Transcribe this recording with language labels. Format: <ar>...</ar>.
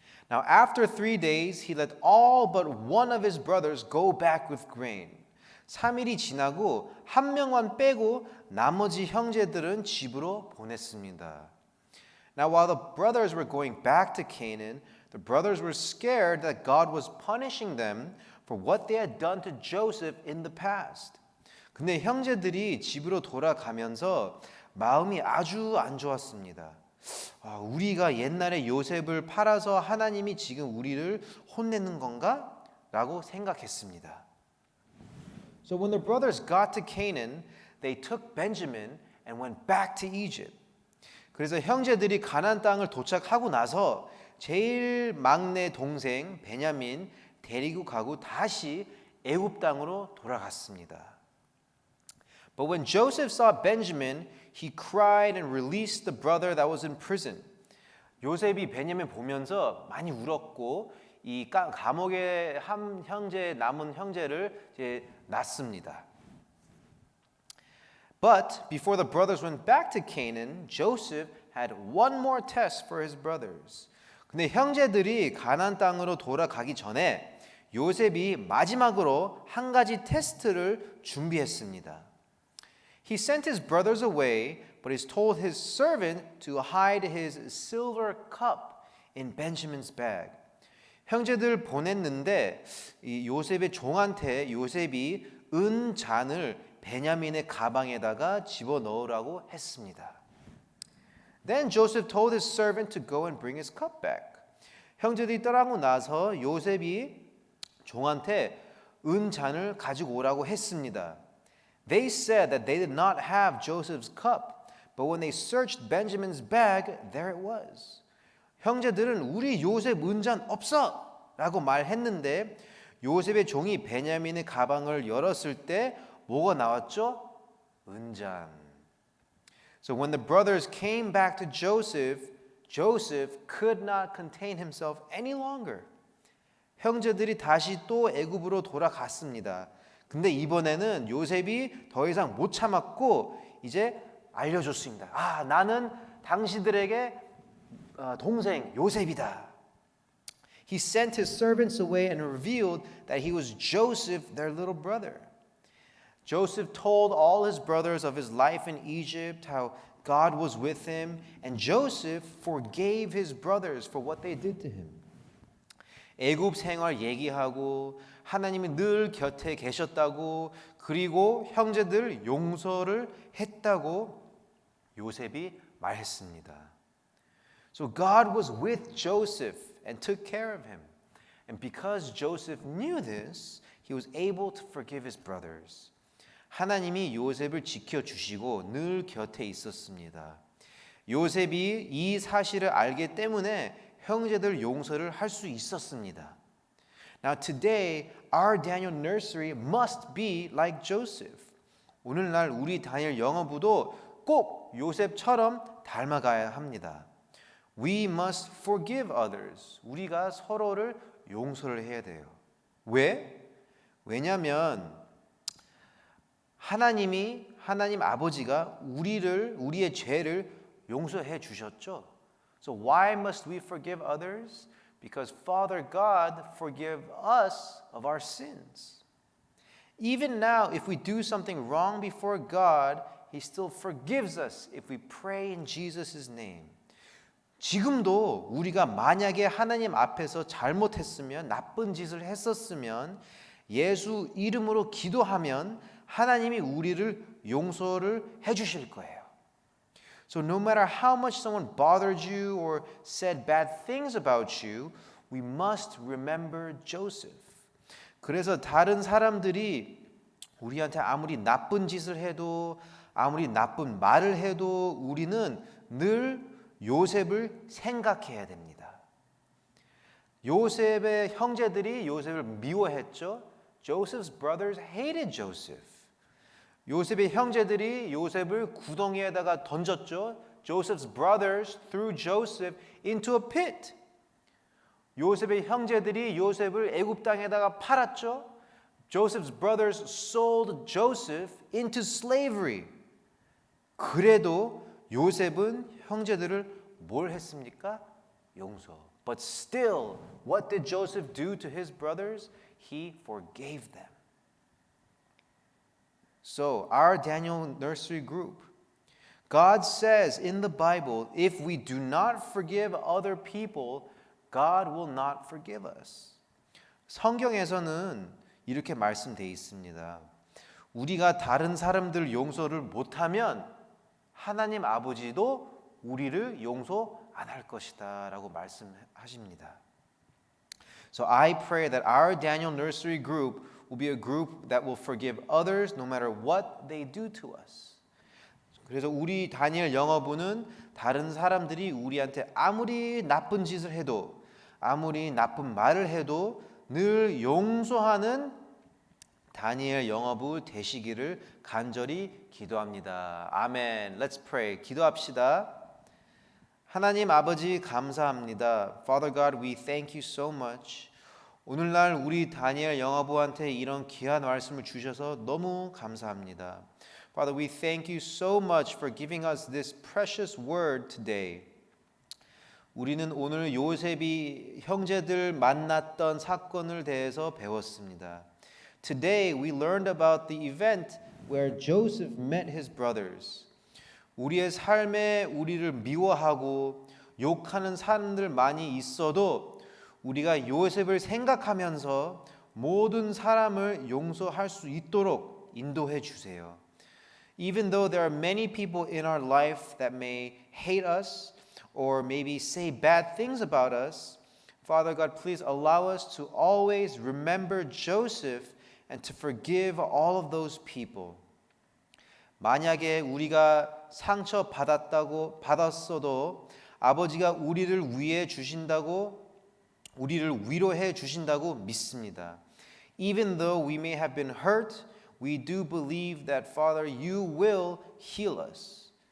<en>Now after 3 days he let all but one of his brothers go back with grain.</en> <ko>3일이 지나고 한 명만 빼고 나머지 형제들은 집으로 보냈습니다.</ko> <en>Now while the brothers were going back to Canaan, the brothers were scared that God was punishing them for what they had done to Joseph in the past.</en> <ko>근데 형제들이 집으로 돌아가면서 마음이 아주 안 좋았습니다. 우리가 옛날에 요셉을 팔아서 하나님이 지금 우리를 혼내는 건가? 라고 생각했습니다.</ko> <en>So when the brothers got to Canaan, they took Benjamin and went back to Egypt.</en> <ko>그래서 형제들이 가나안 땅을 도착하고 나서 제일 막내 동생 베냐민 데리고 가고 다시 애굽 땅으로 돌아갔습니다.</ko> <en>But when Joseph saw Benjamin, he cried and released the brother that was in prison.</en> <ko>요셉이 베냐민 보면서 많이 울었고 이 감옥에 한 형제 남은 형제를 이제 낳습니다.</ko> <en>But before the brothers went back to Canaan, Joseph had one more test for his brothers.</en> <ko>근데 형제들이 가나안 땅으로 돌아가기 전에 요셉이 마지막으로 한 가지 테스트를 준비했습니다.</ko> <en>He sent his brothers away, but he told his servant to hide his silver cup in Benjamin's bag.</en> <ko>형제들 보냈는데 이 요셉의 종한테 요셉이 은 잔을 베냐민의 가방에다가 집어넣으라고 했습니다.</ko> <en>Then Joseph told his servant to go and bring his cup back.</en> <ko>형제들이 떠나고 나서 요셉이 종한테 은 잔을 가지고 오라고 했습니다.</ko> <en>They said that they did not have Joseph's cup, but when they searched Benjamin's bag, there it was.</en> <ko>형제들은 우리 요셉 은잔 없어! 라고 말했는데 요셉의 종이 베냐민의 가방을 열었을 때 뭐가 나왔죠? 은잔.</ko> <en>So when the brothers came back to Joseph, Joseph could not contain himself any longer.</en> <ko>형제들이 다시 또 애굽으로 돌아갔습니다. 근데 이번에는 요셉이 더 이상 못 참았고 이제 알려줬습니다. 나는 당신들에게 동생 요셉이다.</ko> <en>He sent his servants away and revealed that he was Joseph, their little brother. Joseph told all his brothers of his life in Egypt, how God was with him, and Joseph forgave his brothers for what they did to him.</en> <ko>애굽 생활 얘기하고 하나님이 늘 곁에 계셨다고 그리고 형제들 용서를 했다고 요셉이 말했습니다.</ko> <en>So God was with Joseph and took care of him. And because Joseph knew this, he was able to forgive his brothers.</en> <ko>하나님이 요셉을 지켜주시고 늘 곁에 있었습니다. 요셉이 이 사실을 알기 때문에 형제들 용서를 할 수 있었습니다.</ko> <en>Now today our Daniel nursery must be like Joseph.</en> <ko>오늘날 우리 다니엘 영어부도 꼭 요셉처럼 닮아가야 합니다.</ko> <en>We must forgive others.</en> <ko>우리가 서로를 용서를 해야 돼요. 왜? 왜냐하면 하나님 아버지가 우리의 죄를 용서해 주셨죠.</ko> <en>So why must we forgive others? Because Father God forgive us of our sins. Even now, if we do something wrong before God, He still forgives us if we pray in Jesus' name.</en> <ko>지금도 우리가 만약에 하나님 앞에서 잘못했으면 나쁜 짓을 했었으면 예수 이름으로 기도하면 하나님이 우리를 용서를 해 주실 거예요.</ko> <en>So no matter how much someone bothered you or said bad things about you, we must remember Joseph.</en> <ko>그래서 다른 사람들이 우리한테 아무리 나쁜 짓을 해도 아무리 나쁜 말을 해도 우리는 늘 요셉을 생각해야 됩니다. 요셉의 형제들이 요셉을 미워했죠.</ko> <en>Joseph's brothers hated Joseph.</en> <ko>요셉의 형제들이 요셉을 구덩이에다가 던졌죠.</ko> <en>Joseph's brothers threw Joseph into a pit.</en> <ko>요셉의 형제들이 요셉을 애굽 땅에다가 팔았죠.</ko> <en>Joseph's brothers sold Joseph into slavery.</en> <ko>그래도 요셉은 형제들을 뭘 했습니까? 용서.</ko> <en>But still, what did Joseph do to his brothers? He forgave them. So, our Daniel Nursery Group, God says in the Bible, if we do not forgive other people, God will not forgive us.</en> <ko>성경에서는 이렇게 말씀되어 있습니다. 우리가 다른 사람들 용서를 못하면 하나님 아버지도 우리를 용서 안 할 것이다 라고 말씀하십니다.</ko> <en>So I pray that our Daniel Nursery Group will be a group that will forgive others no matter what they do to us.</en> <ko>그래서 우리 다니엘 영어부는 다른 사람들이 우리한테 아무리 나쁜 짓을 해도 아무리 나쁜 말을 해도 늘 용서하는 다니엘 영어부 되시기를 간절히 기도합니다. 아멘.</ko> <en>Let's pray.</en> <ko>기도합시다. 하나님 아버지 감사합니다.</ko> <en>Father God, we thank you so much.</en> <ko>오늘날 우리 다니엘 영어부한테 이런 귀한 말씀을 주셔서 너무 감사합니다.</ko> <en>Father, we thank you so much for giving us this precious word today.</en> <ko>우리는 오늘 요셉이 형제들 만났던 사건을 대해서 배웠습니다.</ko> <en>Today we learned about the event where Joseph met his brothers.</en> <ko>우리의 삶에 우리를 미워하고 욕하는 사람들 많이 있어도 우리가 요셉을 생각하면서 모든 사람을 용서할 수 있도록 인도해 주세요.</ko> <en>Even though there are many people in our life that may hate us or maybe say bad things about us, Father God, please allow us to always remember Joseph and to forgive all of those people.</en> <ko>만약에 우리가 상처 받았어도 아버지가 우리를 위해 주신다고 우리를 위로해 주신다고 믿습니다.</ko> <en>Even though we may have been hurt, we do believe that Father, you will heal us.</en>